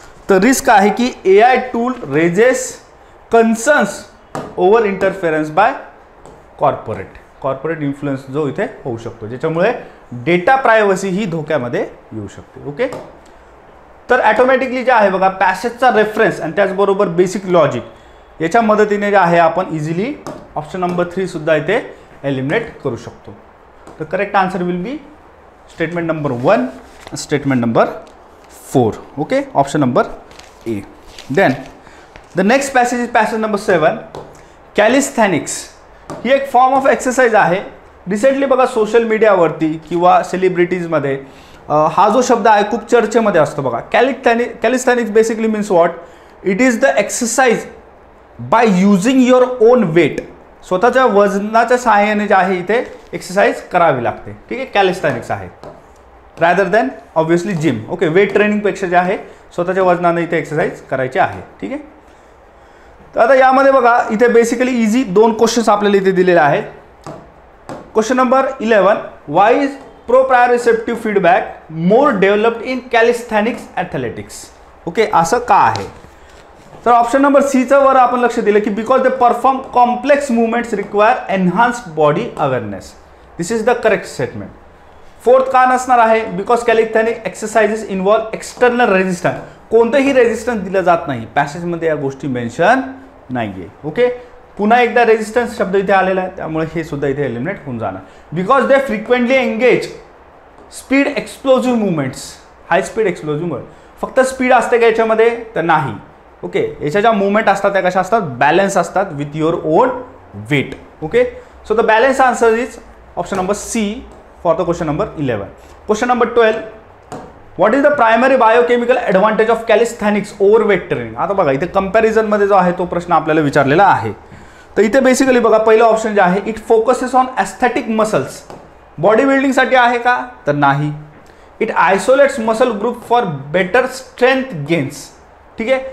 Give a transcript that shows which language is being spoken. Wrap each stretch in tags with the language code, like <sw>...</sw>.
<mr>तर रिस्क आहे की</mr> <en>AI tool raises concerns over interference by corporate influence</en> <mr>जो इथे होऊ शकतो, ज्याच्यामुळे डेटा प्रायव्हसी ही धोक्यामध्ये येऊ शकते. ओके. तर ऑटोमॅटिकली जे आहे बघा पॅसेजचा रेफरन्स आणि त्याचबरोबर बेसिक लॉजिक याच्या मदतीने जे आहे आपण इझिली ऑप्शन नंबर 3 सुद्धा इथे एलिमिनेट करू शकतो.</mr> <en>तर correct answer will be statement number 1, statement number 4. Okay. Option number A. Then the next passage is passage number 7.</en> <mr>कॅलिस्थॅनिक्स ही एक</mr> <en>form of exercise</en> <mr>आहे. रिसेंटली बघा सोशल मीडियावरती किंवा सेलिब्रिटीजमध्ये हा जो शब्द आहे खूप चर्चेमध्ये असतो बघा.</mr> <en>Calisthenics basically means what? It is the exercise by using your own weight.</en> <mr>स्वतःच्या वजनाच्या सहाय्याने जे आहे इथे एक्सरसाइज करावी लागते. ठीक आहे.</mr> <en>Calisthenics आहे rather than obviously gym. Okay.</en> <mr>Weight ट्रेनिंगपेक्षा जे आहे स्वतःच्या वजनाने इथे एक्सरसाइज करायची आहे. ठीक आहे. तर आता यामध्ये बघा इथे बेसिकली इझी 2 क्वेश्चन्स आपल्याला इथे दिलेले आहेत.</mr> <en>Question number 11. Why is proprioceptive feedback more developed in calisthenics athletics.</en> <mr>Okay. असं का आहे?</mr> <en>तर option number</en> <mr>सीचं वर आपण लक्ष दिलं की</mr> <en>Because they perform complex movements require enhanced body awareness. This is the correct statement. 4th</en> <mr>का नसणार आहे?</mr> <en>Because calisthenic exercises involve external resistance.</en> <mr>कोणतेही रेजिस्टन्स दिलं जात नाही. पॅसेजमध्ये या गोष्टी मेन्शन नाही आहे. ओके. पुन्हा एकदा रेजिस्टन्स शब्द इथे आलेला आहे, त्यामुळे हे सुद्धा इथे एलिमिनेट होऊन जाणार.</mr> <en>Because they frequently engage speed explosive movements. High speed explosive movement.</en> <mr>फक्त स्पीड असते का याच्यामध्ये? तर नाही. ओके. याच्या ज्या मुवमेंट असतात त्या कशा असतात?</mr> <en>Balance असतात with your own weight. Okay. So the balance answer is option number C for the question number 11. Question number 12. What is the primary biochemical advantage of calisthenics over weight training.</en> <mr>आता बघा इथे कंपॅरिझनमध्ये जो आहे तो प्रश्न आपल्याला विचारलेला आहे. तर इथे बेसिकली बघा पहिलं ऑप्शन जे आहे</mr> <en>It focuses on aesthetic muscles.</en> <mr>Body बिल्डिंगसाठी आहे का? तर नाही.</mr> <en>It isolates muscle group for better strength gains.</en> <mr>ठीक आहे.</mr>